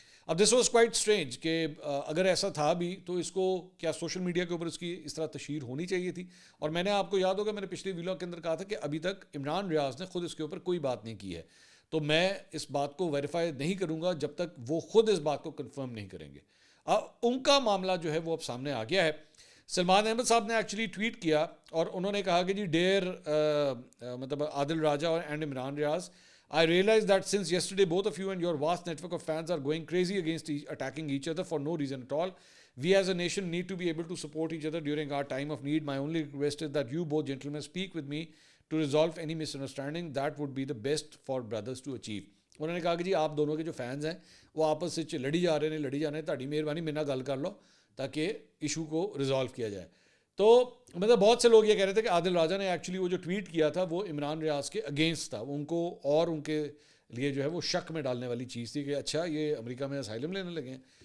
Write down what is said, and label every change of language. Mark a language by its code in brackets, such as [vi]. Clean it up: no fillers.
[ur] اب [en] this was quite strange [ur] کہ اگر ایسا تھا بھی تو اس کو کیا سوشل میڈیا کے اوپر اس کی اس طرح تشہیر ہونی چاہیے تھی. اور میں نے آپ کو یاد ہوگا میں نے پچھلے ویلاگ کے اندر کہا تھا کہ ابھی تک عمران ریاض نے خود اس کے اوپر کوئی بات نہیں کی ہے، تو میں اس بات کو ویریفائی نہیں کروں گا جب تک وہ خود اس بات کو کنفرم نہیں کریں گے. ان کا معاملہ جو ہے وہ اب سامنے آ گیا ہے. سلمان احمد صاحب نے ایکچولی ٹویٹ کیا اور انہوں نے کہا کہ جی ڈیئر مطلب عادل راجہ and Imran Riyadh, [en] I realize that since yesterday both of you and your vast network of fans are going crazy against attacking each other for no reason at all. We as a nation need to be able to support each other during our time of need. My only request is that you both gentlemen speak with me to resolve any misunderstanding. That would be the best for brothers to achieve. [ur] انہوں نے کہا کہ جی آپ دونوں کے جو fans ہیں وہ آپس سے لڑی جا رہے ہیں [pa] تہاڈی مہربانی میرے نال گل کر لو [ur] تاکہ ایشو کو ریزالو کیا جائے. تو مطلب بہت سے لوگ یہ کہہ رہے تھے کہ عادل راجہ نے ایکچولی وہ جو ٹویٹ کیا تھا وہ عمران ریاض کے اگینسٹ تھا, وہ ان کو اور ان کے لیے جو ہے وہ شک میں ڈالنے والی چیز تھی کہ اچھا یہ امریکہ میں اسائلم لینے لگے ہیں.